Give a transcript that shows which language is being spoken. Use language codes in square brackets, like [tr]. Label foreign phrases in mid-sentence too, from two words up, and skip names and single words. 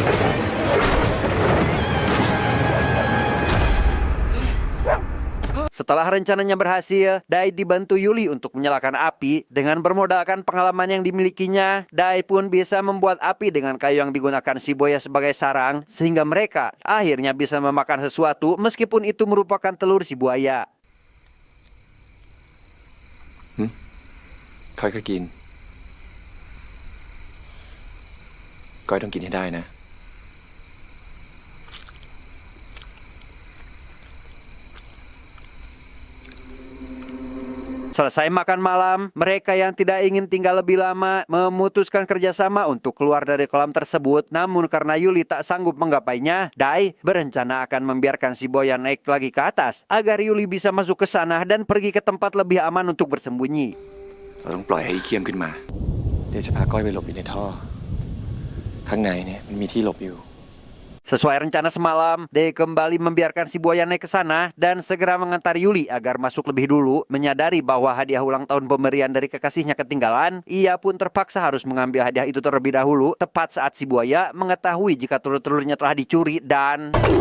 [id] Setelah rencananya berhasil, Dai dibantu Yuli untuk menyalakan api. Dengan bermodalkan pengalaman yang dimilikinya, Dai pun bisa membuat api dengan kayu yang digunakan si buaya sebagai sarang, sehingga mereka akhirnya bisa memakan sesuatu meskipun itu merupakan telur si buaya. [th] ค่อยๆกินก้อยต้องกินให้ได้นะ [id] Selesai makan malam, mereka yang tidak ingin tinggal lebih lama memutuskan kerjasama untuk keluar dari kolam tersebut. Namun karena Yuli tak sanggup menggapainya, Dai berencana akan membiarkan si buaya naik lagi ke atas agar Yuli bisa masuk ke sana dan pergi ke tempat lebih aman untuk bersembunyi. [th] เราต้องปล่อยให้อีเคียมขึ้นมาเดี๋ยวจะพาก้อยไปหลบอยู่ในท่อข้างในเนี่ยมันมีที่หลบอยู่ [id] Sesuai rencana semalam, Dai kembali membiarkan si buaya naik ke sana dan segera mengantar Yuli agar masuk lebih dulu. Menyadari bahwa hadiah ulang tahun pemberian dari kekasihnya ketinggalan, ia pun terpaksa harus mengambil hadiah itu terlebih dahulu, tepat saat si buaya mengetahui jika telur-telurnya telah dicuri dan...